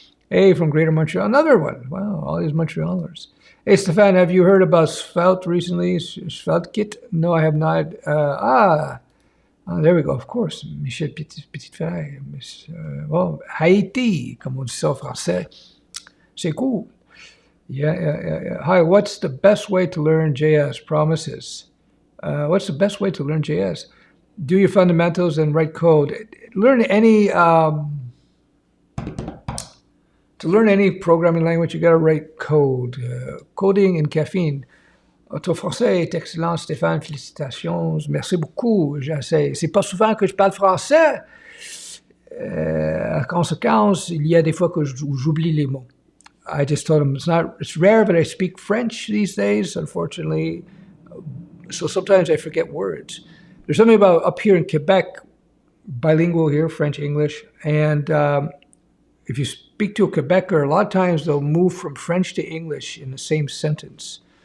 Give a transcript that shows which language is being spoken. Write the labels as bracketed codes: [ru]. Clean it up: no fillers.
[en] Hey, from Greater Montreal, another one. Wow, all these Montrealers. Hey, Stefan, have you heard about Svelte recently? SvelteKit? No, I have not. There we go, of course. [fr] Michel Petit-Frère. Haïti, comme on dit ça en français. C'est cool. [en] Yeah. Hi, what's the best way to learn JS? Promises. What's the best way to learn JS? Do your fundamentals and write code. Learn any to learn any programming language, you got to write code. Coding and caffeine. [fr] Ton français est excellent, Stéphane. Félicitations. Merci beaucoup. J'essaie. C'est pas souvent que je parle français. En conséquence, il y a des fois que j'oublie les mots. [en] I just told him it's rare, but I speak French these days, unfortunately. So sometimes I forget words. There's something about up here in Quebec, bilingual here, French, English, and if you speak to a Quebecer, a lot of times they'll move from French to English in the same sentence.